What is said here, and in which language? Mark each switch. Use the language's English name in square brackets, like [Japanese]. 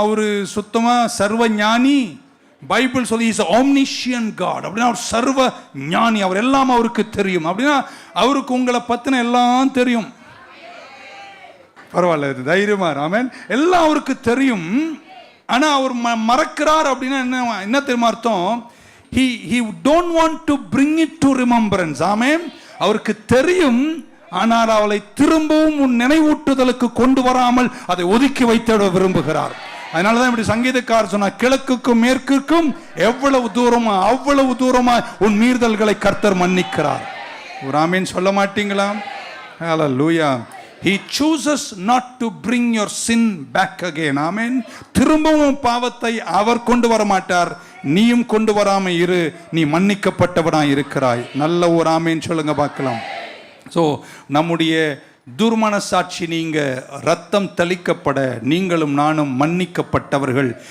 [Tamil] அவரு சுத்தமா சர்வ ஞானி. பைபிள் சொல்லி [English] Is omniscient God. [Tamil] அப்படின்னா அவர் சர்வ ஞானி, அவர் எல்லாம் அவருக்கு தெரியும். அப்படின்னா அவருக்கு உங்களை பத்தின எல்லாம் தெரியும். பரவாயில்ல, தைரியமா. ஆமென். எல்லாம் அவருக்கு தெரியும். ஆனா அவர் மறக்கிறார் அப்படின்னா என்ன தெரியுமா அர்த்தம்? [English] he don't want to bring it to remembrance. [Tamil] ஆமென். அவருக்கு தெரியும், ஆனால் அவளை திரும்பவும் உன் நினைவூட்டுதலுக்கு கொண்டு வராமல் அதை ஒதுக்கி வைத்திட விரும்புகிறார். அதனாலதான் இப்படி சங்கீதக்காரர் சொன்னார், கிழக்குக்கும் மேற்குக்கும் எவ்வளவு தூரமா அவ்வளவு தூரமா உன் மீறுதல்களை கர்த்தர் மன்னிக்கிறார். ஒரு ஆமீன் சொல்ல மாட்டீங்களா? ஹல்லேலூயா. [English] He chooses not to bring your sin back again. [Tamil] ஆமென். திரும்பவும் பாவத்தை அவர் கொண்டு வர மாட்டார். நீயும் கொண்டு வராம இரு, நீ மன்னிக்கப்பட்டவனாய் இருக்கிறாய். நல்ல ஒரு ஆமீன் சொல்லுங்க பார்க்கலாம். ஸோ நம்முடைய துர்மனசாட்சி நீங்க ரத்தம் தளிக்கப்பட நீங்களும் நானும் மன்னிக்கப்பட்டவர்கள்.